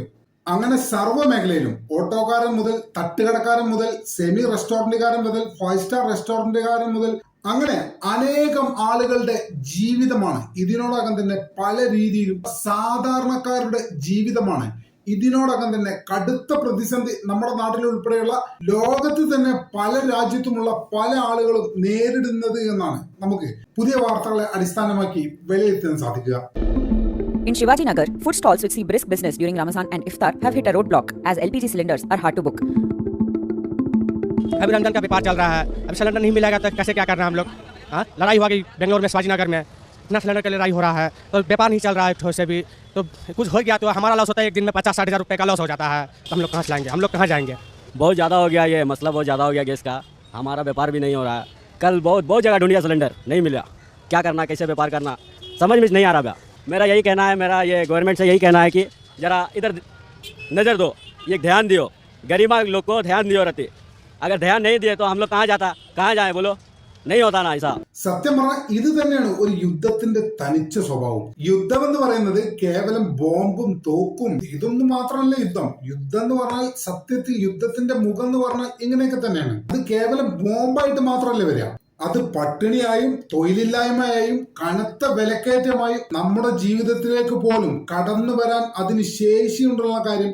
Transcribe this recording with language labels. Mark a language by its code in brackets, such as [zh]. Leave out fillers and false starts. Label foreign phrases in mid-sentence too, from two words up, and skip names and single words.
[ml] അങ്ങനെ സർവ്വ മേഖലയിലും ഓട്ടോക്കാരൻ മുതൽ തട്ടുകടക്കാരൻ മുതൽ സെമി റെസ്റ്റോറന്റുകാരൻ മുതൽ 5 സ്റ്റാർ റെസ്റ്റോറന്റുകാരൻ മുതൽ അങ്ങനെ അനേകം ആളുകളുടെ ജീവിതമാണ് ഇതിനോടകം തന്നെ പല രീതിയിലും സാധാരണക്കാരുടെ ജീവിതമാണ് ഇതിനോടകം തന്നെ കടുത്ത പ്രതിസന്ധി നമ്മുടെ നാട്ടിൽ ഉൾപ്പെടെയുള്ള ലോകത്ത് തന്നെ പല രാജ്യത്തുമുള്ള പല ആളുകളും നേരിടുന്നത് എന്നാണ് നമുക്ക് പുതിയ വാർത്തകളെ അടിസ്ഥാനമാക്കി വിലയിരുത്താൻ സാധിക്കുക. [en] In Shivaji Nagar, food stalls which see brisk business during Ramazan and Iftar have hit a roadblock as LPG cylinders are hard to book. [hi] अभी रमजान का व्यापार चल रहा है, अब सिलेंडर नहीं मिलेगा तो कैसे क्या करना है हम लोग? हाँ, लड़ाई हुआ कि बेंगलोर में शिवाजी नगर में इतना सिलेंडर की लड़ाई हो रहा है तो व्यापार नहीं चल रहा है ठोस से भी, तो कुछ हो गया तो हमारा लॉस होता है. एक दिन में 50-60 हज़ार रुपये का लॉस हो जाता है, तो हम लोग कहाँ चलाएंगे, हम लोग कहाँ जाएंगे? बहुत ज़्यादा हो गया ये मसला, बहुत ज़्यादा हो गया गैस का. हमारा व्यापार भी नहीं हो रहा है. कल बहुत जगह ढूंढिया सिलेंडर नहीं मिला. क्या करना, कैसे व्यापार करना समझ में नहीं आ रहा. मेरा यही कहना है, मेरा ये गवर्नमेंट से यही कहना है कि ज़रा इधर नज़र दो, ये ध्यान दियो, गरीब लोग को ध्यान दियो रहती. अगर ध्यान नहीं दिए तो हम लोग कहाँ जाए बोलो? नहीं होता ना ऐसा. [ml] സത്യം പറഞ്ഞാൽ ഇത് തന്നെയാണ് ഒരു യുദ്ധത്തിന്റെ തനിച്ച സ്വഭാവം. യുദ്ധം എന്ന് പറയുന്നത് കേവലം ബോംബും തോക്കും ഇതൊന്നും മാത്രമല്ല യുദ്ധം. യുദ്ധം എന്ന് പറഞ്ഞാൽ സത്യത്തിൽ യുദ്ധത്തിന്റെ മുഖം എന്ന് പറഞ്ഞാൽ ഇങ്ങനെയൊക്കെ തന്നെയാണ്. അത് കേവലം ബോംബായിട്ട് മാത്രമല്ല വരിക, അത് പട്ടിണിയായും തൊഴിലില്ലായ്മയായും കനത്ത വിലക്കയറ്റമായും നമ്മുടെ ജീവിതത്തിലേക്ക് പോലും കടന്നു വരാൻ അതിന് ശേഷിയുണ്ടുള്ള കാര്യം.